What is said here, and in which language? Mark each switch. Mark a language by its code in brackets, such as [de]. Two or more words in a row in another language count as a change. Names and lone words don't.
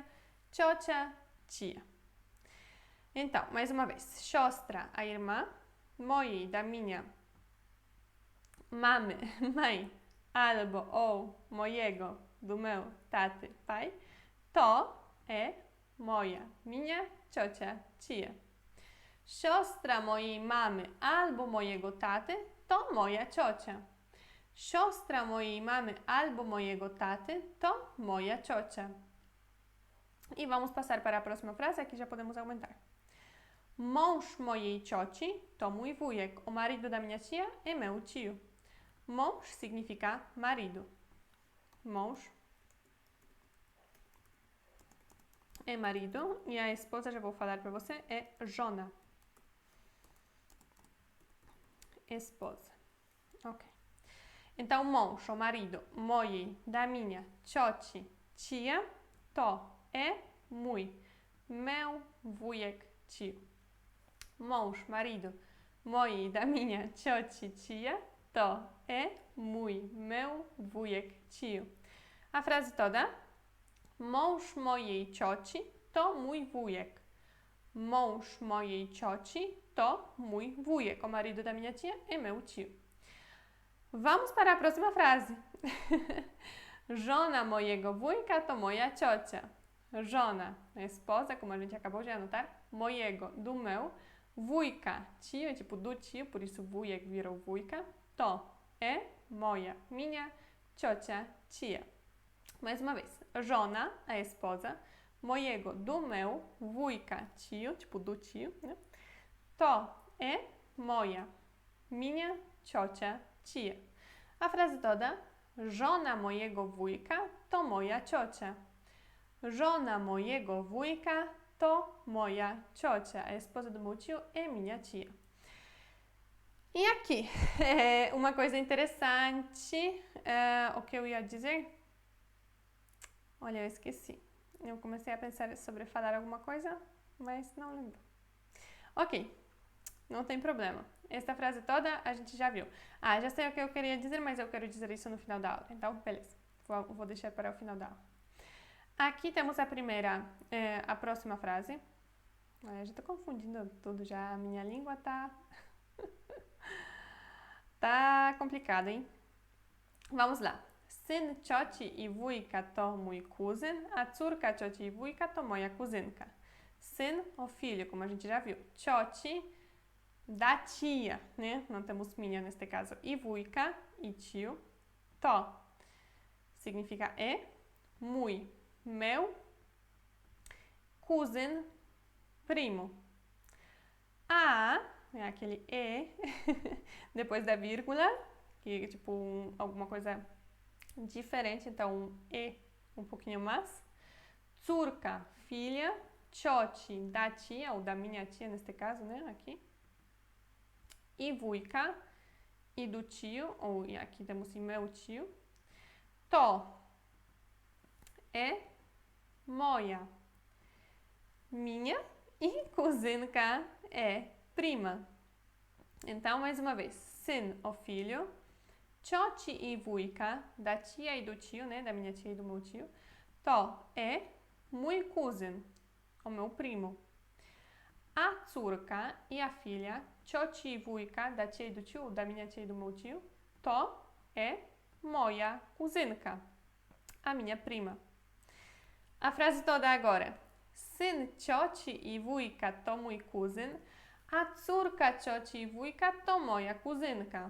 [pt] Ciocia, tia. Então, mais uma vez. Siostra, a irmã. Mojej, da minha. Mamy, mãe. Albo, ou, mojego, do meu, taty, pai. To é moja, minha, ciocia, tia. [pl] Siostra mojej mamy albo mojego taty to moja ciocia. Siostra mojej mamy albo mojego taty to moja ciocia. [pt] E vamos passar para a próxima frase, aqui já podemos aumentar. [pl] Mąż mojej cioci to mój wujek. [pt] O marido da minha tia é meu tio. Mąż significa marido. Mąż é marido e a esposa, já vou falar para você, é żona. Esposa. Ok. Então, mąż, o marido, mojej, da minha, cioci, tia, to é mój, meu, wujek, tio. Mąż, marido, mojej, da minha, cioci, tia, to é mój, meu, wujek, tio. A frase toda. [pl] Mąż mojej cioci to mój wujek. Mąż mojej cioci to mój wujek. [pt] O marido da minha tia é meu tio. Vamos para a próxima frase. [pl] Żona mojego wujka to moja ciocia. [pt] Żona, esposa, como a gente acabou de anotar. Mojego, do meu. Wujka, tio, tipo do tio, por isso wujek virou wujka. To é moja, minha, ciocia, tia. Mais uma vez. Żona, a esposa. Mojego, do meu. Wujka, tio, tipo do tio, né? To é moja, minha, ciocia, tia. A frase toda. [pl] Żona mojego wujka to moja ciocia. Żona mojego wujka to moja ciocia. [pt] A esposa do meu tio é minha tia. E aqui, uma coisa interessante, o que eu ia dizer? Olha, eu esqueci. Eu comecei a pensar sobre falar alguma coisa, mas não lembro. Ok, não tem problema. Esta frase toda a gente já viu. Já sei o que eu queria dizer, mas eu quero dizer isso no final da aula. Então, beleza. Vou deixar para o final da aula. Aqui temos a próxima frase. Eu já estou confundindo tudo já. A minha língua tá... tá complicada, hein? Vamos lá. [pl] Syn cioci i wujka to mój kuzyn, a córka cioci i wujka to moja kuzynka. [pt] Syn, o filho, como a gente já viu. Cioci, da tia, né? Não temos minha neste caso. E wujka, e tio. To significa é. Mój, meu. Kuzyn, primo. A é aquele e depois da vírgula, que é tipo alguma coisa diferente, então um e um pouquinho mais. Córka, filha. cioci, da tia, ou da minha tia neste caso, né, aqui. I wujka, e do tio, ou aqui temos e meu tio. To é moja. Minha e kuzynka é prima. Então, mais uma vez, syn, o filho, cioci e wujka, da tia e do tio, né, da minha tia e do meu tio. [pl] To é mój kuzyn, [pt] o meu primo. A córka e a filha, cioci e wujka, da tia e do tio, da minha tia e do meu tio. To é [pl] moja kuzynka, [pt] a minha prima. A frase toda agora. [pl] Syn cioci i wujka to mój kuzyn, a córka cioci i wujka to moja kuzynka.